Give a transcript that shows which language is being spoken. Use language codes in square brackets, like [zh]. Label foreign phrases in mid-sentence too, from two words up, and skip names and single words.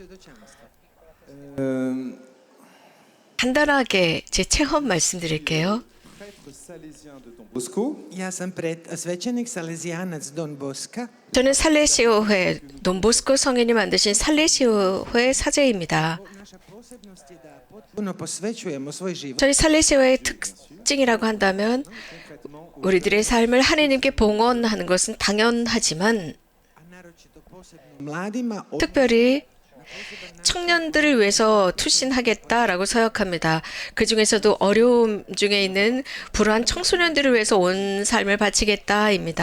[ko] 간단하게 제 체험 말씀드릴게요. [hr] Bosco. Svećenik Salezijanac Don Bosca. [ko] 저는 살레시오회, 돈보스코 성인이 만드신 살레시오회 사제입니다. [hr] Puno posvećujemo svoj život [ko] 저희 살레시오의 특징이라고 한다면 우리들의 삶을 하나님께 봉헌하는 것은 당연하지만 [hr] mladima, [ko] 특별히 청년들을 위해서 투신하겠다라고 서약합니다. 그 중에서도 어려움 중에 있는 불우한 청소년들을 위해서 온 삶을 바치겠다입니다.